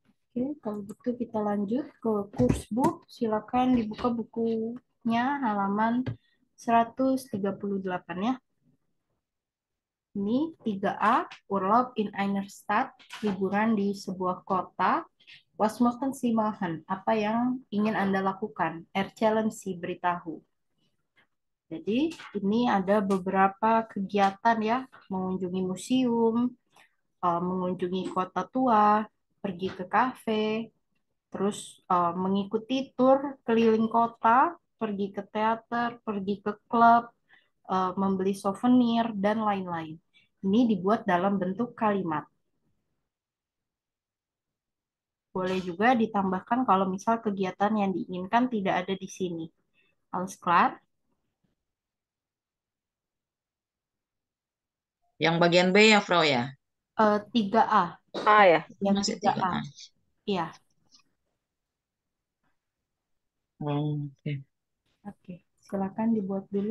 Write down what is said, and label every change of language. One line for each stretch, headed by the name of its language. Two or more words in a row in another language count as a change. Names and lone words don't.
Indonesian: Oke, kalau gitu kita lanjut ke kurs book. Silakan dibuka bukunya halaman 138 ya.
German: Ini 3A, Urlaub in einer Stadt,
Indonesian: liburan di sebuah kota.
German: Was möchten Sie machen?
Indonesian: Apa yang ingin Anda lakukan?
German: Erzählen Sie,
Indonesian: beritahu. Jadi ini ada beberapa kegiatan ya, mengunjungi museum, mengunjungi kota tua, pergi ke kafe, terus mengikuti tur keliling kota, pergi ke teater, pergi ke klub, membeli souvenir, dan lain-lain. Ini dibuat dalam bentuk kalimat. Boleh juga ditambahkan kalau misal kegiatan yang diinginkan tidak ada di sini.
German: Alles klar?
Indonesian: Yang bagian B ya, Frau ya? 3A. Ya. Yang Masih 3A. 3A. Iya, Oke. oke. Silakan dibuat dulu.